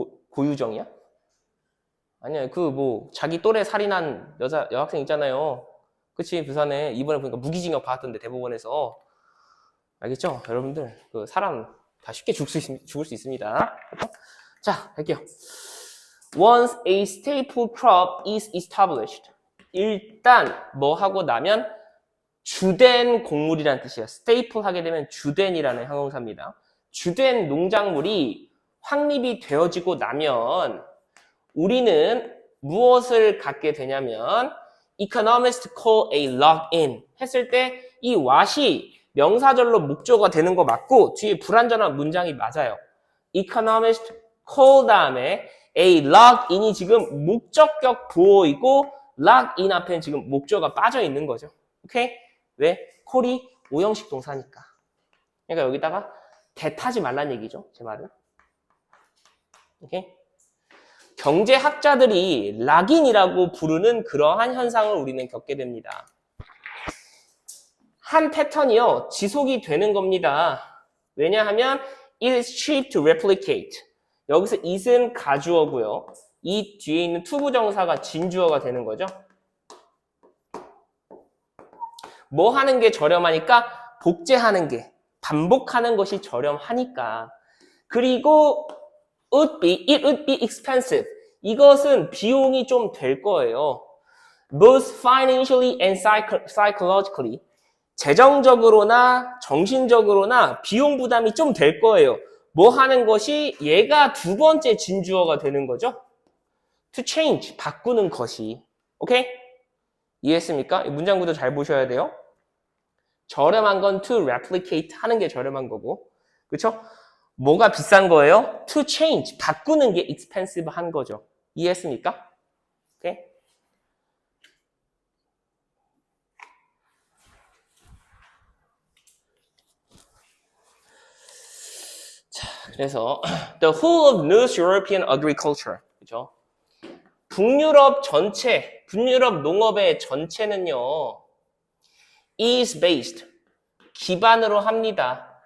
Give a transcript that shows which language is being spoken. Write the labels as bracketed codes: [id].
[ko] 고유정이야? 아니야. 그 뭐 자기 또래 살인한 여학생 있잖아요. 그치? 부산에 이번에 보니까 무기징역 받았던데 대법원에서. 알겠죠? 여러분들 그 사람 다 쉽게 죽을 수 있습니다. 자, 할게요. [en] Once a staple crop is established. [ko] 일단 뭐 하고 나면 주된 곡물이라는 뜻이에요. staple 하게 되면 주된이라는 형용사입니다. 주된 농작물이 확립이 되어지고 나면 우리는 무엇을 갖게 되냐면 [en] economists call a lock-in [ko] 했을 때 이 what이 명사절로 목조가 되는 거 맞고 뒤에 불완전한 문장이 맞아요. economists call 다음에 a lock-in이 지금 목적격 보어이고 lock-in 앞에는 지금 목조가 빠져 있는 거죠. 오케이? 왜? call이 오형식 동사니까. 그러니까 여기다가 대타지 말란 얘기죠. 제 말은. 오케이? 경제학자들이 락인이라고 부르는 그러한 현상을 우리는 겪게 됩니다. 한 패턴이요. 지속이 되는 겁니다. [en] 왜냐하면 it is cheap to replicate. [ko] 여기서 it은 가주어고요. 이 뒤에 있는 투부정사가 진주어가 되는 거죠. 뭐 하는 게 저렴하니까? 복제하는 게, 반복하는 것이 저렴하니까. [en] 그리고 it would be expensive. [ko] 이것은 비용이 좀 될 거예요. [en] Both financially and psychologically. [ko] 재정적으로나 정신적으로나 비용 부담이 좀 될 거예요. 뭐 하는 것이 얘가 두 번째 진주어가 되는 거죠. [en] To change, [ko] 바꾸는 것이. 오케이? 이해했습니까? 문장 구도 잘 보셔야 돼요. 저렴한 건 [en] to replicate [ko] 하는 게 저렴한 거고. 그렇죠? 뭐가 비싼 거예요? [en] To change, [ko] 바꾸는 게 expensive 한 거죠. 이해했습니까? 오케이? [en] 자, 그래서 the whole of North European agriculture, 그죠? [ko] 북유럽 전체, 북유럽 농업의 전체는요, [en] is based, [ko] 기반으로 합니다.